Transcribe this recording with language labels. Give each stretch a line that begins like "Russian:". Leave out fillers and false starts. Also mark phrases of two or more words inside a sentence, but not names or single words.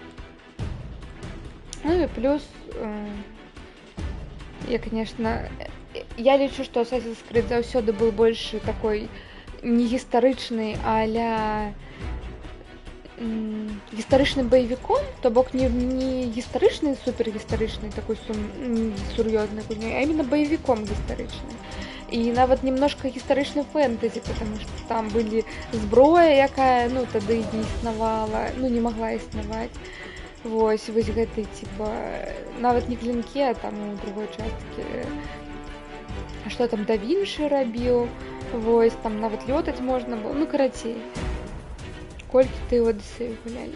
Belarusian: Ну і плюс я, конечно, я лічу, што Assassin's Creed заўсёды быў больш такой не гістарычны, а-ля гістарычным баевіком, то бок не гістарычны, супергістарычны, такой сур'ёзны гульнёй,
Russian: а именно
Belarusian: баевіком гістарычным. І нават немножко гістарычны фэнтэзі,
Russian: потому что
Belarusian: там былі зброя, якая, ну, тады не існавала, ну, не могла існаваць. Вось гэты, типа, нават не клинки, а там у другой часткі. А што там Да Вінчы рабіў? Вось, там нават лётаць можна было, ну, карацей. Колькі ты ў Одіссею гулялі?